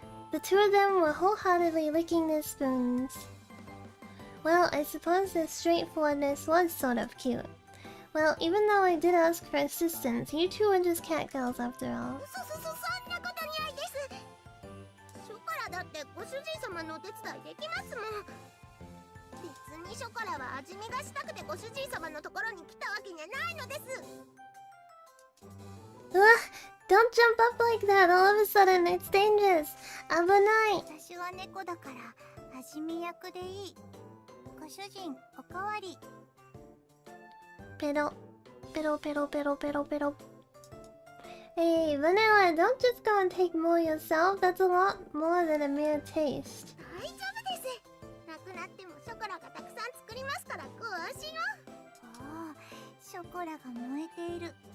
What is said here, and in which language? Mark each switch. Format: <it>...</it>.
<en>The two of them were wholeheartedly licking their spoons. Well, I suppose their straightforwardness was sort of cute. Well, even though I did ask for assistance, you two are just cat girls after all.</en> <ja>そんなことないです。ショコラだってご主人様のお手伝いできますもん。別にショコラは味見がしたくてご主人様のところに来たわけじゃないのです。</ja> <en>Ugh, don't jump up like that all of a sudden, it's dangerous.</en> <ja>Abunai. 私は猫だから味見役でいい。ご主人、おかわり。</ja> <en>Piddle, piddle, piddle, piddle, piddle, piddle. Hey, Vanilla, don't just go and take more yourself. That's a lot more than a mere taste.</en> <ja>大丈夫です。なくなってもショコラがたくさん作りますからご安心を。ああ、ショコラが燃えている。</ja>